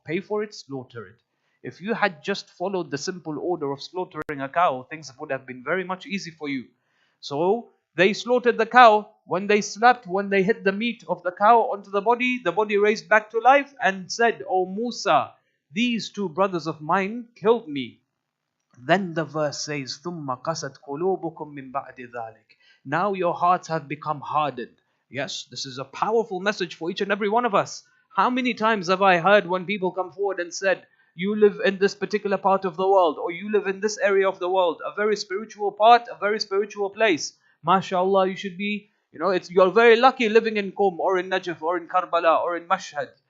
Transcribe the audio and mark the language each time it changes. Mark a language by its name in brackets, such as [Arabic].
[English] Pay for it, slaughter it. If you had just followed the simple order of slaughtering a cow, things would have been very much easy for you. So they slaughtered the cow. When they slapped, when they hit the meat of the cow onto the body raised back to life and said, O Musa, these two brothers of mine killed me. Then the verse says, [Arabic] ثُمَّ قَسَتْ قُلُوبُكُم مِّن بَعْدِ ذَلِكَ. [English] Now your hearts have become hardened. Yes, this is a powerful message for each and every one of us. How many times have I heard when people come forward and said, you live in this particular part of the world, or you live in this area of the world, a very spiritual part, a very spiritual place. MashaAllah, you should be, you're very lucky living in Qom, or in Najaf, or in Karbala, or in Mashhad.